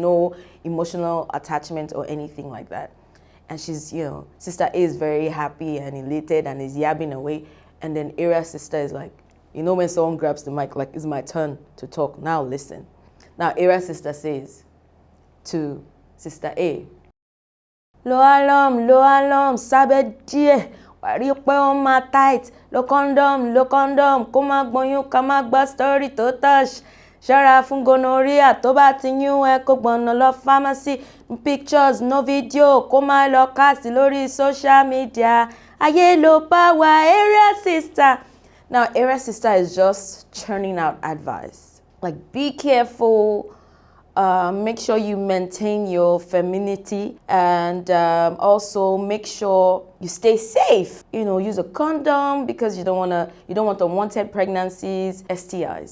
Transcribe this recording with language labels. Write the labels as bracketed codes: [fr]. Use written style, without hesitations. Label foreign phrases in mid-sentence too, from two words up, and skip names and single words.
[en] No emotional attachment or anything like that. And she's, you know, sister A is very happy and elated and is yabbing away. And then Era's sister is like, you know, when someone grabs the mic, like, it's my turn to talk. Now listen. Now Era's sister says to sister A, [yo] Lo alum, sabe die. Wari pe [en] on my tight, [yo] lo condom, ko ma gboyun, ka ma gba [en] story to touch. [yo] Ṣọ́ra fún gonorrhea, tó bá ti yún ẹ kó gbọ̀nà lọ pharmacy, [en] pictures, no video, [yo] kó má lọ cast lórí [en] social media. [yo] Ayé ló bá wa, [en] area sister. Now, area sister is just churning out advice. Like, be careful. Make sure you maintain your femininity and also make sure you stay safe. You know, use a condom because you don't want unwanted pregnancies, STIs.